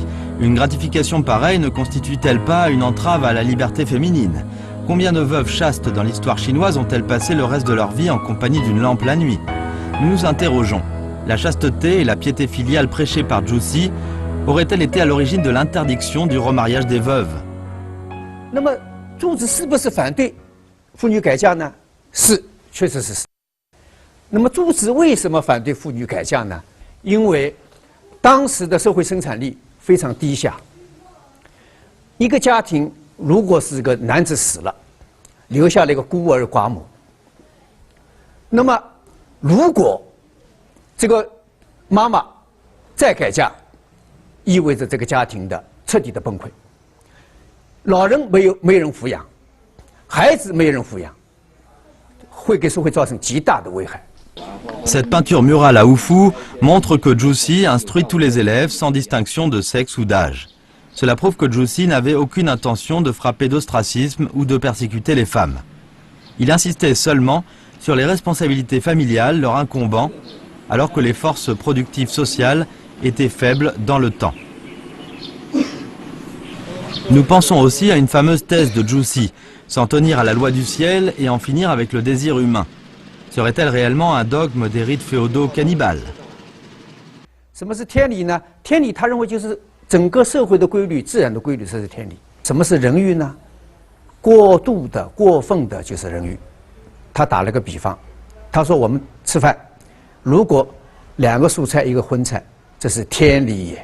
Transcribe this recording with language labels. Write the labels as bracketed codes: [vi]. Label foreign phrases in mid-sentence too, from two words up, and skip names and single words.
[fr] Une gratification pareille ne constitue-t-elle pas une entrave à la liberté féminine? Combien de veuves chastes dans l'histoire chinoise ont-elles passé le reste de leur vie en compagnie d'une lampe la nuit? Nous nous interrogeons. La chasteté et la piété filiale prêchées par Zhu Si auraient-elles été à l'origine de l'interdiction du remariage des veuves? [zh] 那么，朱子是不是反对妇女改嫁呢？是，确实是。那么，朱子为什么反对妇女改嫁呢？因为当时的社会生产力非常低下。一个家庭如果是个男子死了，留下了一个孤儿寡母，那么如果这个妈妈再改嫁，意味着这个家庭的彻底的崩溃。老人没人抚养，孩子没人抚养，会给社会造成极大的危害。 [fr] Cette peinture murale à Wu Fu montre que Zhu Si instruit tous les élèves sans distinction de sexe ou d'âge. Cela prouve que Zhu Si n'avait aucune intention de frapper d'ostracisme ou de persécuter les femmes. Il insistait seulement sur les responsabilités familiales leur incombant, alors que les forces productives sociales étaient faibles dans le temps. Nous pensons aussi à une fameuse thèse de Zhu Si, s'en tenir à la loi du ciel et en finir avec le désir humain. Serait-elle réellement un dogme des rites féodaux cannibales? [zh] 什么是天理呢？天理他认为就是整个社会的规律、自然的规律，这是天理。什么是人欲呢？过度的、过分的就是人欲。他打了个比方， 他说我们吃饭，如果2个蔬菜1个荤菜，这是天理也。